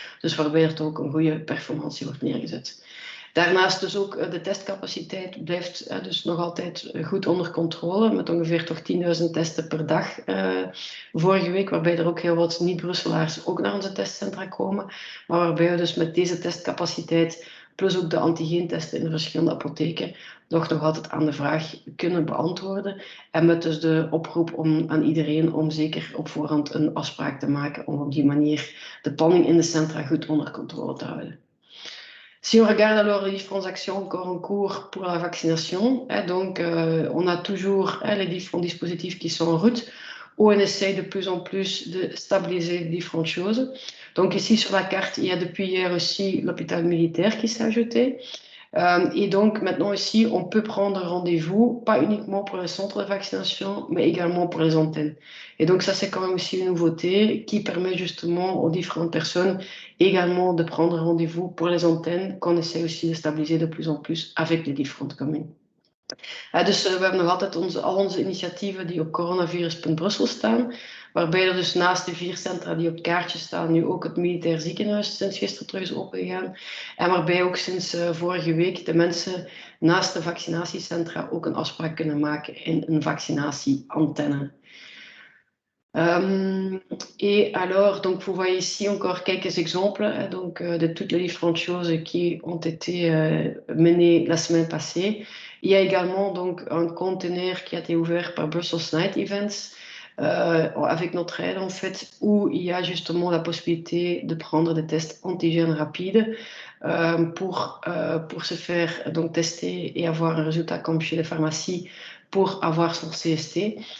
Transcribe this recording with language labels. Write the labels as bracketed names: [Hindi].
[Dutch] Dus waarbij er toch ook een goede performantie wordt neergezet. Daarnaast dus ook de testcapaciteit blijft dus nog altijd goed onder controle, met ongeveer toch 10.000 testen per dag vorige week, waarbij er ook heel wat niet-Brusselaars ook naar onze testcentra komen, maar waarbij we dus met deze testcapaciteit, plus ook de antigeentesten in de verschillende apotheken, nog altijd aan de vraag kunnen beantwoorden. En met dus de oproep aan iedereen om zeker op voorhand een afspraak te maken, om op die manier de planning in de centra goed onder controle te houden. [French] Si on regarde alors les différentes actions encore en cours pour la vaccination, donc on a toujours les différents dispositifs qui sont en route, où on essaye de plus en plus de stabiliser les différentes choses. Donc ici sur la carte, il y a depuis hier aussi l'hôpital militaire qui s'est ajouté. Et donc maintenant ici, on peut prendre rendez-vous, pas uniquement pour les centres de vaccination, mais également pour les antennes. Et donc ça, c'est quand même aussi une nouveauté qui permet justement aux différentes personnes également de prendre rendez-vous pour les antennes, qu'on essaie aussi de stabiliser de plus en plus avec les différentes communes. [Dutch] Dus we hebben nog altijd al onze initiatieven die op coronavirus.brussel staan, waarbij er dus naast de 4 centra die op het kaartje staan, nu ook het militair ziekenhuis sinds gisteren terug is opengegaan. En waarbij ook sinds vorige week de mensen naast de vaccinatiecentra ook een afspraak kunnen maken in een vaccinatieantenne. [French] Et alors, donc vous voyez ici encore quelques exemples donc, de toutes les différentes choses qui ont été menées la semaine passée. Il y a également donc un conteneur qui a été ouvert par Brussels Night Events avec notre aide en fait, où il y a justement la possibilité de prendre des tests antigènes rapides pour se faire donc tester et avoir un résultat comme chez les pharmacies pour avoir son CST.